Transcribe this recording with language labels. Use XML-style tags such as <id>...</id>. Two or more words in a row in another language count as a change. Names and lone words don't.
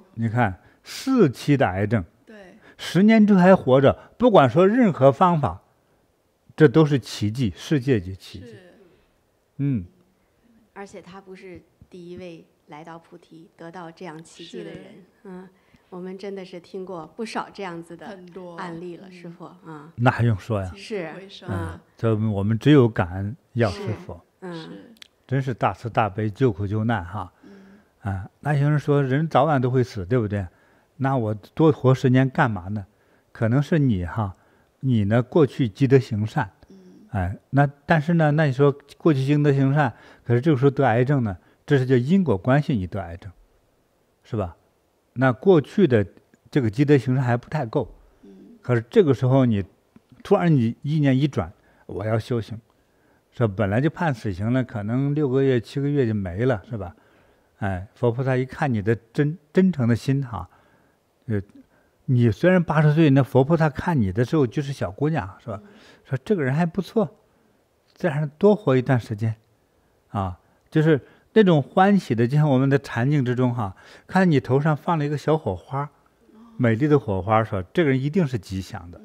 <zh>你看4期的癌症，對，10年之後還活着，不管說任何方法，這都是奇蹟，世界級奇蹟。而且他不是第一位來到菩提得到這樣奇蹟的人。我們真的是聽過不少這樣子的案例了，師父那還用說呀？是就我們只有感恩藥師佛，真是大慈大悲，救苦救難那有人說人早晚都會死，對不對？那我多活10年幹嘛呢？可能是你呢過去積德行善。但是呢，那你說過去積德行善，可是這個時候得癌症呢，這是叫因果關係，你得癌症，是吧？那過去的這個積德行善還不太夠，可是這個時候你突然你意念一轉，我要修行，說本來就判死刑了，可能6個月7個月就沒了，是吧？哎，佛菩薩一看你的真誠的心哈，你雖然80歲，那佛菩薩看你的時候就是小姑娘，是吧？說這個人還不錯，再讓他多活一段時間，啊，就是那種歡喜的，就像我們的禪境之中哈，看你頭上放了一個小火花，美麗的火花，說這個人一定是吉祥的。</zh>